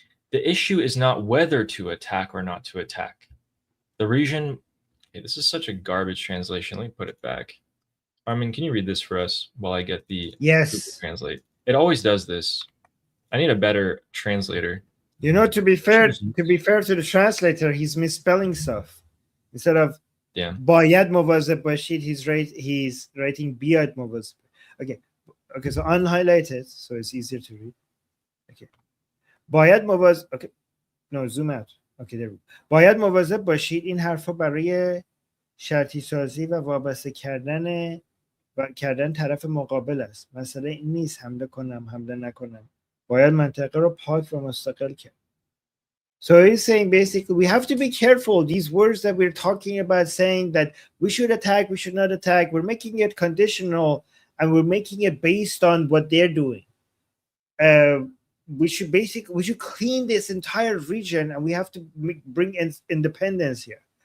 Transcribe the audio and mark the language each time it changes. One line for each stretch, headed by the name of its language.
English: The issue is not whether to attack or not to attack. The region, this is such a garbage translation. Let me put it back. Armin, can you read this for us while I get the Yes. Google Translate? It always does this. I need a better translator. To be fair to the translator, he's misspelling stuff. Instead of
Persian: باید مواظب باشید,
English: he's writing
Persian: بیاید مواظب.
English: Okay, so unhighlight it so it's easier to read. Okay.
Persian: باید مواظب.
English: Okay. No, zoom out. Okay, there we go.
Persian: باید مواظب باشید. این حرفا برای شرطی سازی و وابسته کردن طرف مقابل است. مسئله این نیست حمله کنم حمله نکنم. باید منطقه رو پاک و مستقل کرد.
English: So he's saying basically we have to be careful. These words that we're talking about, saying that we should attack, we should not attack, we're making it conditional and we're making it based on what they're doing. We should clean this entire region, and we have to bring independence here.